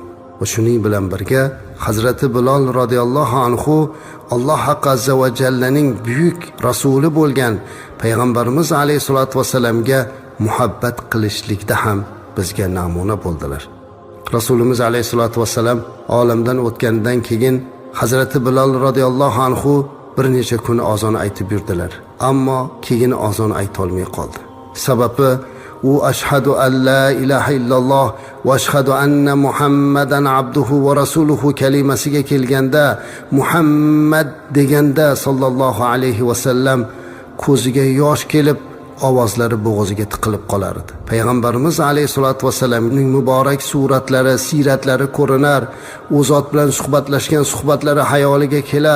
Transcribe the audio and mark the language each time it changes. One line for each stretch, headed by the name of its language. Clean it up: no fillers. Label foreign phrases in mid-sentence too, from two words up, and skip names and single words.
Uzbek: Va shuning bilan birga Hazrati Bilol
Arabic: رضي الله عنه
Uzbek: Alloh
Arabic: عز و جل
Uzbek: buyuk rasuli bo'lgan payg'ambarimiz
Arabic: عليه الصلاة والسلام
Uzbek: muhabbat qilishlikda ham bizga namuna bo'ldilar. Rasulimiz
Arabic: عليه الصلاة والسلام
Uzbek: olamdan o'tgandan keyin Hazrati Bilol
Arabic: رضي الله عنه
Uzbek: bir necha kun azon aytib yurdilar. Ammo keyin azon ayta olmay qoldi. Sababi u
Arabic: أشهد أن لا إله إلا الله و أشهد أن محمدا عبده و رسوله
Uzbek: kalimasiga kelganda, Muhammad deganda
Arabic: صلى الله عليه و سلم
Uzbek: ko'ziga yosh kelib, ovozlari bo'g'ziga tiqilib qolar edi. Payg'ambarimiz
Arabic: عليه الصلاة والسلام
Uzbek: muborak suratlari, siratlari ko'rinar, u zot bilan suhbatlashgan suhbatlari hayoliga kelar.